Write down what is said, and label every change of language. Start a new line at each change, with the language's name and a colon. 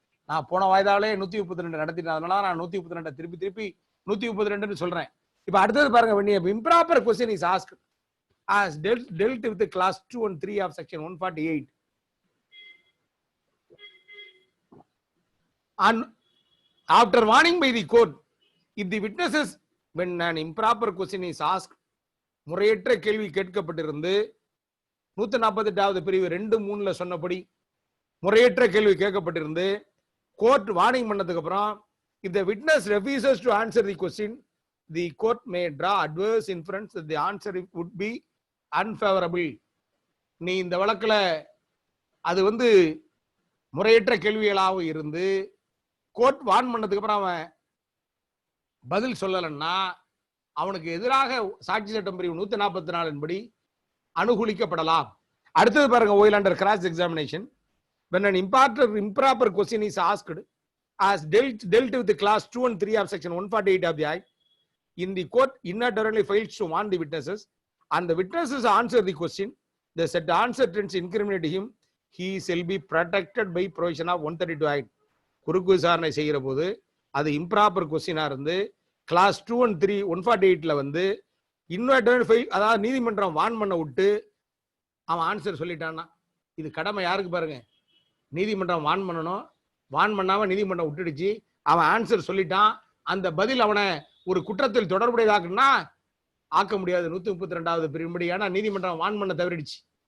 Tamil: நான் போன வாய்தாவிலே 132 நடத்திட்டேன், அதனால நான் 132 திருப்பி 132 சொல்றேன். இப்ப அடுத்தது பாருங்க,
English: when improper question is asked as dealt with the class 2 and 3 of section 148 and after warning by the court, if the witnesses, when an improper question is asked,
Tamil: முறையற்ற கேள்வி கேட்கப்பட்டிருந்து 148வது பிரிவு 2-3ல சொன்னபடி முறையற்ற கேள்வி கேட்கப்பட்டிருந்து கோர்ட் வார்னிங் பண்ணதுக்கு அப்புறம்
English: if the witness refuses to answer the question, the court may draw adverse inference that the answer would be unfavorable.
Tamil: நீ இந்த வழக்குல அது வந்து முறையற்ற கேள்விகளாக இருந்து கோர்ட் வார்ன் பண்ணதுக்கு அப்புறம் அவன் பதில் சொல்லலன்னா அவனுக்கு எதிராக சாட்சி சட்டம் பிரிவு 144 படி அனுகூலிக்கப்படலாம். அடுத்தது பாருங்க,
English: while under cross examination, when an improper question is asked as dealt with the class 2 and 3 of section 148 of the Act, in the court inadvertently fails to warn the witnesses and the witnesses answer the question, the said answer tends to incriminate him, he shall be protected by provision of 132 Act.
Tamil: குறுக்கு விசாரணை செய்கிற போது அது improper கொஸ்டினா இருந்து class 2 and 3 148ல வந்து இன்வெர்டன்ட் fail, அதாவது நீதிமன்றம் வான் பண்ண விட்டு அவன் ஆன்சர் சொல்லிட்டான்னா இது கடமை யாருக்கு பாருங்க, நீதிமன்றம் வான் பண்ணணும், வான் பண்ணாம நீதிமன்றம் விட்டுடுச்சு, அவன் ஆன்சர் சொல்லிட்டான், அந்த பதில் அவனை ஒரு குற்றத்தில் தொடர்புடையதாக்குன்னா ஆக்க முடியாது 132வது பிரிவுபடி, ஏன்னா நீதிமன்றம் வான் பண்ண தவறிடுச்சு.